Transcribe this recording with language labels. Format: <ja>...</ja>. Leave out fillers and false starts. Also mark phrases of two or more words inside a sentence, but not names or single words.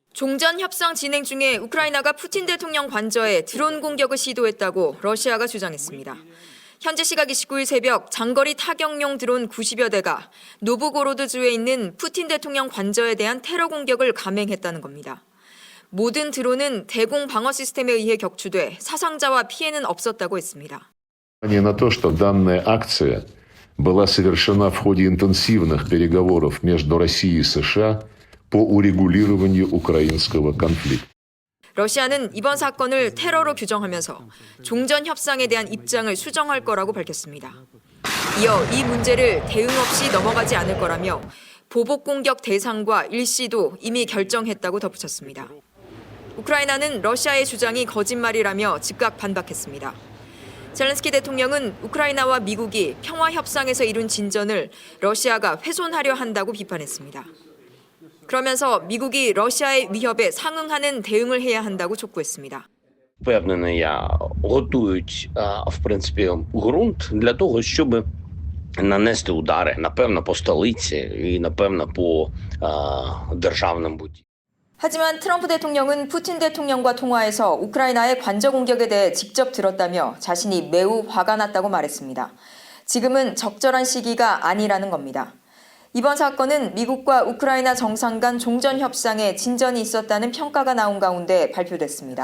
<ko>종전 협상 진행 중에 우크라이나가 푸틴 대통령 관저에 드론 공격을 시도했다고 러시아가 주장했습니다. 현지 시각 29일 새벽 장거리 타격용 드론 90여 대가 노브고로드주에 있는 푸틴 대통령 관저에 대한 테러 공격을 감행했다는 겁니다. 모든 드론은 대공 방어 시스템에 의해 격추돼 사상자와 피해는 없었다고 했습니다.</ko> <ru>На то, что данная акция была совершена в ходе интенсивных переговоров между Россией и США по урегулированию украинского конфликта.</ru> <ko>러시아는 이번 사건을 테러로 규정하면서 종전 협상에 대한 입장을 수정할 거라고 밝혔습니다. 이어 이 문제를 대응 없이 넘어가지 않을 거라며 보복 공격 대상과 일시도 이미 결정했다고 덧붙였습니다. 우크라이나는 러시아의 주장이 거짓말이라며 즉각 반박했습니다. 젤렌스키 대통령은 우크라이나와 미국이 평화 협상에서 이룬 진전을 러시아가 훼손하려 한다고 비판했습니다. 그러면서 미국이 러시아의 위협에 상응하는 대응을 해야 한다고 촉구했습니다.</ko> <uk>Впевнений, готують, в принципі, ґрунт для того, щоб нанести удари, напевно, по столиці і, напевно, по державним будівлям.</uk> <ko>하지만 트럼프 대통령은 푸틴 대통령과 통화에서 우크라이나의 관저 공격에 대해 직접 들었다며 자신이 매우 화가 났다고 말했습니다. 지금은 적절한 시기가 아니라는 겁니다. 이번 사건은 미국과 우크라이나 정상 간 종전 협상에 진전이 있었다는 평가가 나온 가운데 발표됐습니다.</ko>